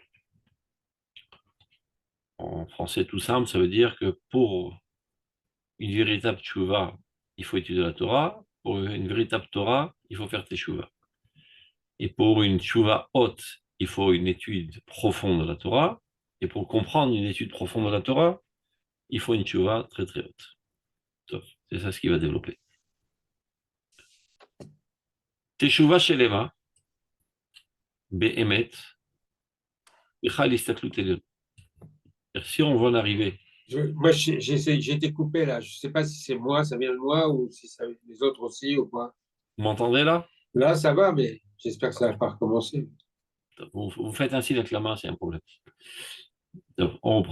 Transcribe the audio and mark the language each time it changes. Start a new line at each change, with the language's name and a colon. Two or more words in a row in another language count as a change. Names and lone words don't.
French: En français tout simple, ça veut dire que pour une véritable tchouva, il faut étudier la Torah. Pour une véritable Torah, il faut faire teshuva. Et pour une tchouva haute, il faut une étude profonde de la Torah. Et pour comprendre une étude profonde de la Torah, il faut une tchouva très très haute. C'est ça ce qu'il va développer.
Hebrew: תשובה שלמה, באמת, בכל הסתכלות עליון.
French: Si on va en arriver. Moi, j'ai été coupé là. Je ne sais pas si c'est moi, ça vient de moi, ou si ça vient des autres aussi ou pas. Vous m'entendez là? Là, ça va, mais j'espère que ça ne va pas recommencer. Vous faites ainsi avec la main, c'est un problème. Donc, on reprend.